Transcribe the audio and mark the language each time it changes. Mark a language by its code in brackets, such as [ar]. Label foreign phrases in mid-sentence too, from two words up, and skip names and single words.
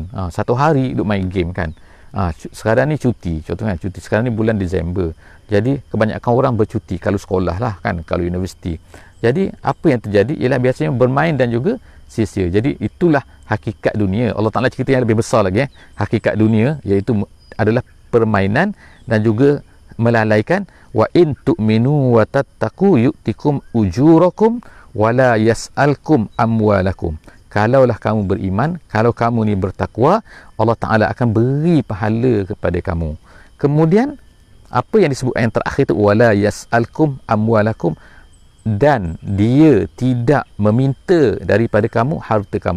[ms] Satu hari duduk main game kan. Sekarang ni cuti, contohnya cuti sekarang ni bulan Disember, jadi kebanyakan orang bercuti kalau sekolah lah kan, kalau universiti. Jadi apa yang terjadi ialah biasanya bermain dan juga sia-sia. Jadi itulah hakikat dunia. Allah Ta'ala cerita yang lebih besar lagi hakikat dunia, iaitu adalah permainan dan juga melalaikan. [ar] وإن تؤمنوا وتتقوا يؤتكم أجوركم ولا يسألكم أموالكم. [ms] Kalaulah kamu beriman, kalau kamu ni bertakwa, Allah Ta'ala akan beri pahala kepada kamu. Kemudian apa yang disebut yang terakhir tu, [ar] ولا يسألكم أموالكم, [ms] dan dia tidak meminta daripada kamu harta kamu.